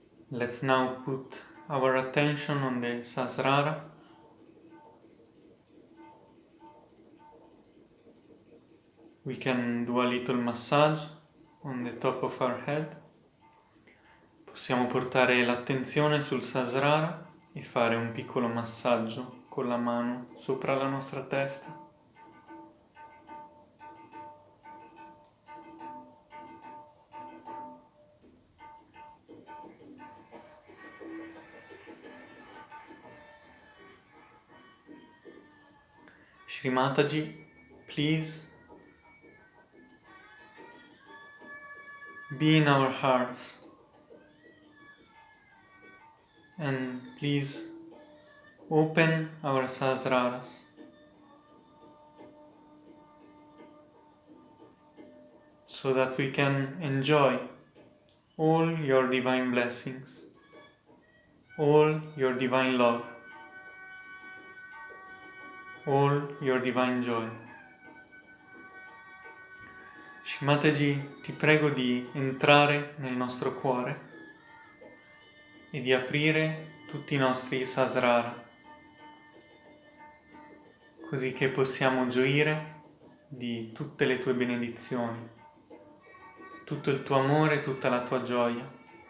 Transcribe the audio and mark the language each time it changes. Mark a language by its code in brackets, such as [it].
[en] Let's now put our attention on the Sahasrara. We can do a little massage on the top of our head. [it] Possiamo portare l'attenzione sul Sahasrara e fare un piccolo massaggio con la mano sopra la nostra testa. [en] Shri Mataji, please be in our hearts and please open our Sahasraras so that we can enjoy all your divine blessings, all your divine love, all your divine joy. [it] Shri Mataji, ti prego di entrare nel nostro cuore e di aprire tutti i nostri Sahasrara, così che possiamo gioire di tutte le tue benedizioni, tutto il tuo amore, tutta la tua gioia.